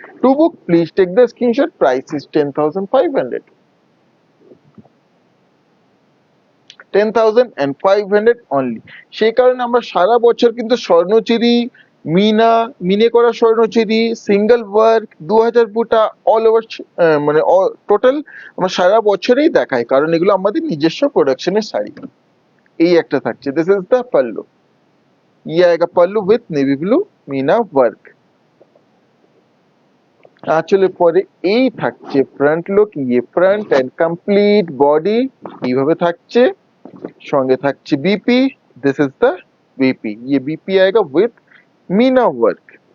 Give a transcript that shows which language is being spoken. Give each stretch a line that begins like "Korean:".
English: To book please take the screenshot, price is 10,500, 10,500 only.
Bangla: সেই কারণে আমরা সারা বছর কিন্তু স্বর্ণচুরি, মিনা, মিনে করা স্বর্ণচুরি, সিঙ্গেল ওয়ার্ক, 2000 বুটা অল ওভার মানে টোটাল আমরা সারা বছরেই দেখাই, কারণ এগুলো আমাদের নিজস্ব প্রোডাকশনের শাড়ি। এই একটা থাকছে,
English: this is the pallu,
Hindi: ये आएगा पल्लू with navy blue Meena work.
Bangla: আঁচলের পরে এই থাকছে ফ্রন্ট লুক, ইয়ে ফ্রন্ট এন্ড কমপ্লিট বডি এইভাবে থাকছে। সঙ্গে থাকছে BP,
English: this is the BP,
Hindi: ये बीपी आएगा विथ मीना वर्क।